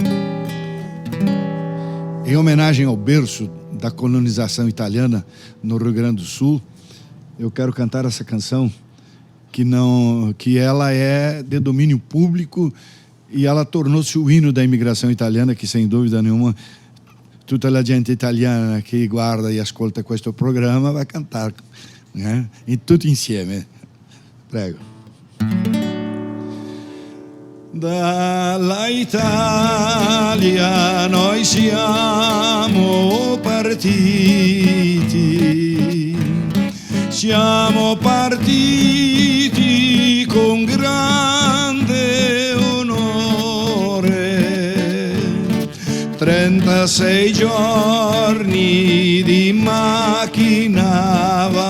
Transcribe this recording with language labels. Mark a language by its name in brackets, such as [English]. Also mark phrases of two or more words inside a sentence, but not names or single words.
[Portuguese] Em homenagem ao berço da colonização italiana no Rio Grande do Sul, eu quero cantar essa canção que ela é de domínio público e ela tornou-se o hino da imigração italiana, que sem dúvida nenhuma [Italian] tutta la gente italiana [Portuguese] que [Italian] guarda e ascolta questo programma [Portuguese] vai cantar, né? E tudo insieme. Prego. [Italian] Dalla Italia noi siamo partiti con grande onore, 36 giorni di macchina a